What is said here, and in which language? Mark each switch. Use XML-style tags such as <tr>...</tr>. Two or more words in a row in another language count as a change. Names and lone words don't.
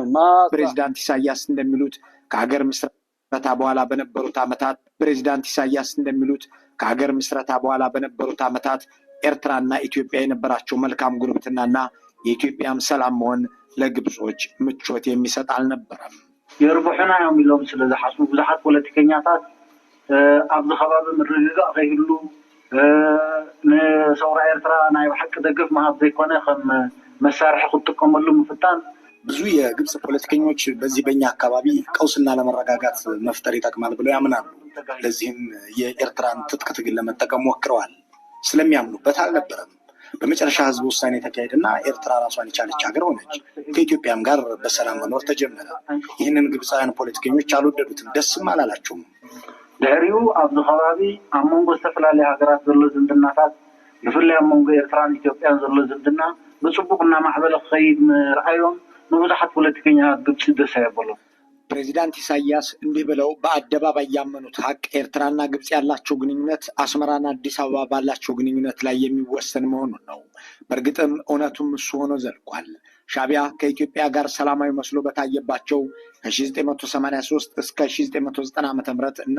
<am>ፕሬዝዳንት ኢሳያስ እንደሚሉት ከሀገር ምስረታ በኋላ በነበሩት ዓመታት ኤርትራና ኢትዮጵያ የነበራቸው መልካም ጉርብትናና የኢትዮጵያም ሰላም መሆን ለግብጾች ምቾት የሚሰጥ አልነበረም። የርቡሕና ነው የሚለውም</am> <ti>ስለዝሓስቡ ብዙሓት ፖለቲከኛታት ኣብዚ ከባቢ ምርግጋእ ከይህሉ ንሰውራ ኤርትራ ናይ ሓቂ ደገፍ መሃብ ዘይኮነ ከም መሳርሒ ክጥቀመሉ ምፍታን</ti> <am>ብዙ የግብጽ ፖለቲከኞች በዚህ በእኛ አካባቢ ቀውስና ለመረጋጋት መፍጠር ይጠቅማል ብለው ያምናሉ። ለዚህም የኤርትራን ትጥቅ ትግል ለመጠቀም ሞክረዋል። ስለሚያምኑበት አልነበረም። በመጨረሻ ህዝብ ውሳኔ ተካሄደና ኤርትራ ራሷን የቻለች ሀገር ሆነች። ከኢትዮጵያም ጋር በሰላም መኖር ተጀመረ። ይህንን ግብፃውያን ፖለቲከኞች አልወደዱትም፣ ደስም አላላቸውም።</am> <ti>ድሕሪኡ ኣብዚ ከባቢ ኣብ መንጎ ዝተፈላለዩ ሃገራት ዘሎ ዝምድናታት ብፍላይ ኣብ መንጎ ኤርትራን ኢትዮጵያን ዘሎ ዝምድና ብፅቡቅ እናማዕበለ ክኸይድ ምርኣዮም ንብዙሓት ፖለቲከኛታት ግብፂ ደስ ኣየበሎም።</ti> <am>ፕሬዚዳንት ኢሳያስ እንዲህ ብለው በአደባባይ ያመኑት ሀቅ ኤርትራና ግብጽ ያላቸው ግንኙነት አስመራና አዲስ አበባ ባላቸው ግንኙነት ላይ የሚወሰን መሆኑን ነው። በእርግጥም እውነቱም እሱ ሆኖ ዘልቋል። ሻዕቢያ ከኢትዮጵያ ጋር ሰላማዊ መስሎ በታየባቸው ከ1983 እስከ 1990 ዓ.ም እና</am>